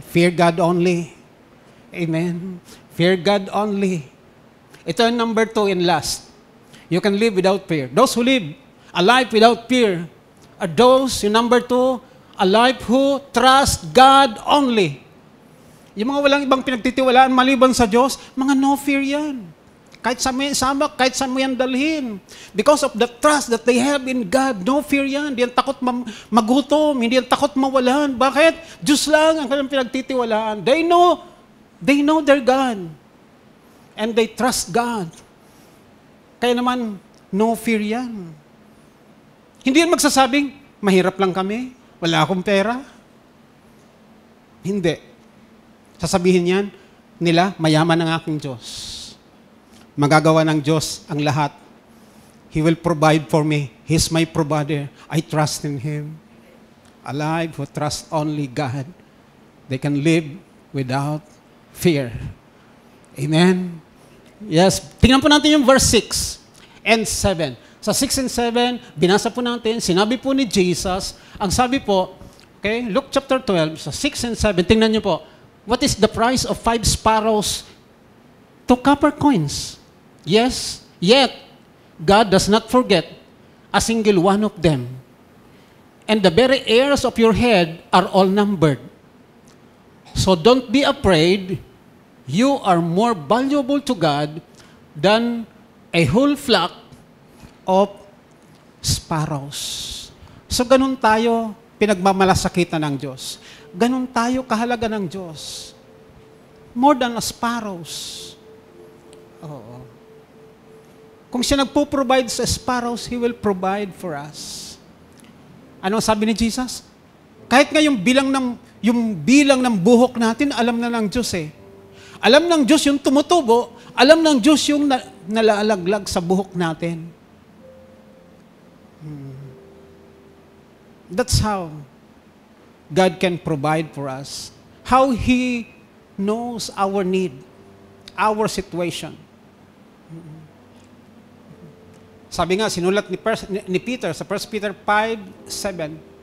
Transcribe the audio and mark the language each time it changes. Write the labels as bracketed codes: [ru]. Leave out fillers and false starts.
[en] Fear God only. Amen? Fear God only. [tl] Ito ang [en] number 2 and last. You can live without fear. Those who live a life without fear are those, [tl] yung number 2, [en] a life who trust God only. [tl] Yung mga walang ibang pinagtitiwalaan maliban sa Diyos, mga no fear yan. Kahit sa may sama, kahit saan mo yan dalhin. [en] Because of the trust that they have in God, [tl] no fear yan. Hindi yan takot magutom, hindi yan takot mawalan. Bakit? Diyos lang ang kanilang pinagtitiwalaan. [en] They know their God. And they trust God. [tl] Kaya naman, no fear yan. Hindi yan magsasabing, mahirap lang kami, wala akong pera. Hindi. Sasabihin yan, nila, mayaman ang aking Diyos. Magagawa ng Diyos ang lahat. [en] He will provide for me. He's my provider. I trust in Him. Alive who trust only God. They can live without fear. Amen? Yes. [tl] Tingnan po natin yung [en] verse 6 and 7. [tl] Sa 6 and 7, binasa po natin, sinabi po ni Jesus, ang sabi po, okay, Luke chapter 12, sa 6 and 7, tingnan niyo po, [en] what is the price of 5 sparrows to copper coins? Yes, yet God does not forget a single one of them. And the very hairs of your head are all numbered. So don't be afraid. You are more valuable to God than a whole flock of sparrows. [tl] So ganun tayo pinagmamalasakitan ng Diyos. Ganun tayo kahalaga ng Diyos. [en] More than a sparrows. [tl] Oo. Kung siya nagpo-provide sa sparrows, [en] He will provide for us. [tl] Ano sabi ni Jesus? Kahit nga yung bilang ng buhok natin, alam na ng Diyos eh. Alam ng Diyos yung tumutubo, alam ng Diyos yung nalalaglag sa buhok natin. [en] That's how God can provide for us. How He knows our need, our situation. [tl] Sabi nga, sinulat ni Peter sa 1 Peter 5:7.